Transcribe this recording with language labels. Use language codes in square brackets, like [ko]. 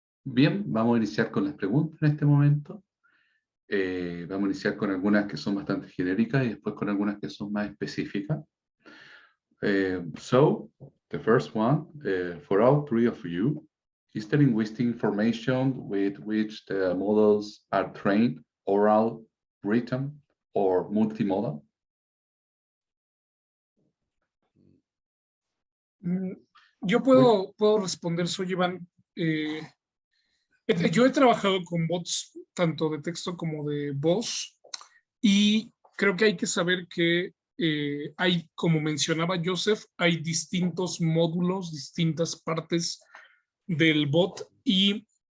[es] Bien, vamos a iniciar con las preguntas en este momento. Vamos a iniciar con algunas que son bastante genéricas y después con algunas que son más específicas. [en] So, the first one, for all three of you, is the linguistic information with which the models are trained oral, written, or multimodal? [es] Yo puedo responder, soy Iván. Yo he trabajado con bots tanto de texto como de voz y creo que hay que saber que hay, como mencionaba Joseph, hay distintos módulos, distintas partes del bot y